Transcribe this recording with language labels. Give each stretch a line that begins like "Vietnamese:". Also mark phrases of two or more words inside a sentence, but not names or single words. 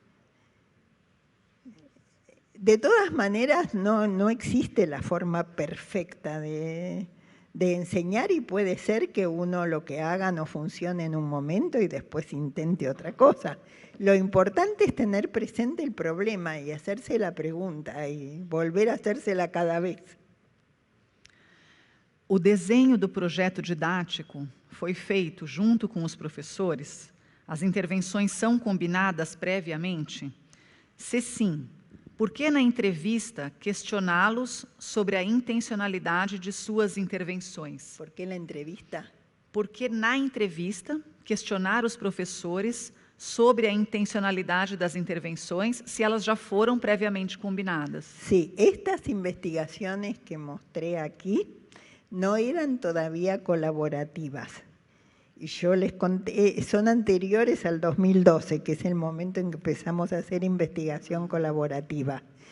Spanish: De todas maneras, no existe la forma perfecta de enseñar y puede ser que uno lo que haga no funcione en un momento y después intente otra cosa. Lo importante es tener presente el problema y hacerse la pregunta y volver a hacérsela cada vez.
Portuguese: O desenho do projeto didático foi feito junto com os professores? As intervenções são combinadas previamente? Se sim, por que na entrevista questioná-los sobre a intencionalidade de suas intervenções?
Spanish: ¿Por qué la entrevista?
Portuguese: Porque na entrevista questionar os professores sobre a intencionalidade das intervenções, se elas já foram previamente combinadas.
Spanish: Sí, estas investigaciones que mostré aquí no eran todavía colaborativas. Y yo les conté, son anteriores al 2012, que es el momento en que empezamos a hacer investigación colaborativa.